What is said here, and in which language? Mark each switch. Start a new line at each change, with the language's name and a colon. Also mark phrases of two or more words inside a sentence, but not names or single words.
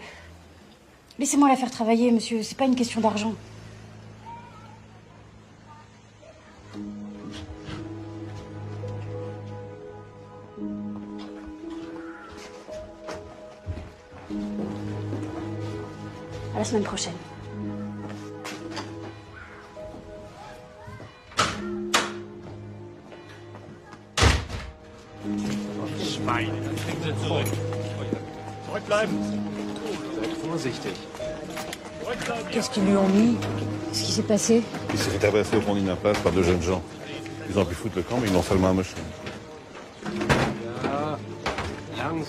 French: Laissez-moi la faire travailler, monsieur. C'est pas une question d'argent. À la semaine prochaine.
German: Schwein, kriegen Sie zurück. Zurückbleiben. Seid vorsichtig.
French: Qu'est-ce qu'ils lui ont mis? Qu'est-ce qui s'est passé? Il s'est fait tabasser au fond d'une impasse par deux jeunes gens. Ils ont pu foutre le camp, mais ils l'ont seulement amoché.
German: Ja, langsam.